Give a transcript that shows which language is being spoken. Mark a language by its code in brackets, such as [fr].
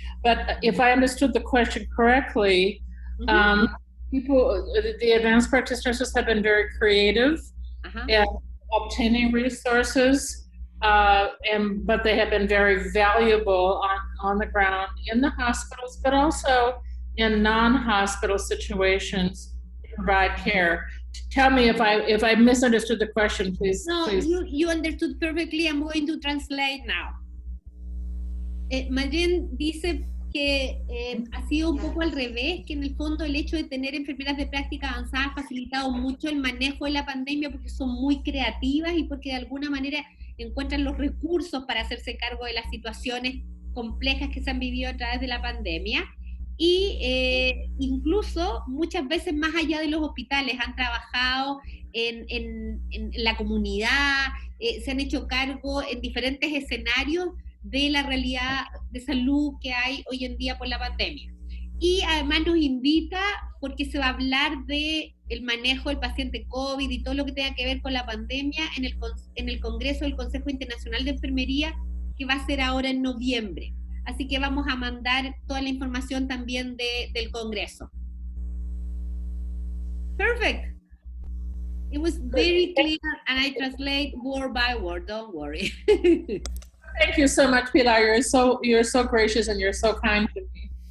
[en] But if I understood the question correctly, the advanced practice nurses have been very creative in obtaining resources, but they have been very valuable on the ground in the hospitals, but also in non-hospital situations to provide care. Tell me if I misunderstood the question, please. No, please. You understood perfectly. I'm going to translate now. [es] Madeleine dice que ha sido un poco al revés, que en el fondo el hecho de tener enfermeras de práctica avanzada ha facilitado mucho el manejo de la pandemia porque son muy creativas y porque de alguna manera encuentran los recursos para hacerse cargo de las situaciones complejas que se han vivido a través de la pandemia. Y incluso muchas veces más allá de los hospitales han trabajado en la comunidad, se han hecho cargo en diferentes escenarios de la realidad de salud que hay hoy en día por la pandemia. Y además nos invita, porque se va a hablar de el manejo del paciente COVID y todo lo que tenga que ver con la pandemia en el Congreso del Consejo Internacional de Enfermería, que va a ser ahora en noviembre. Así que vamos a mandar toda la información también del Congreso. [en] Perfect. It was very clear and I translate word by word, don't worry. Thank you so much, Pilar. You're so gracious and you're so kind to me.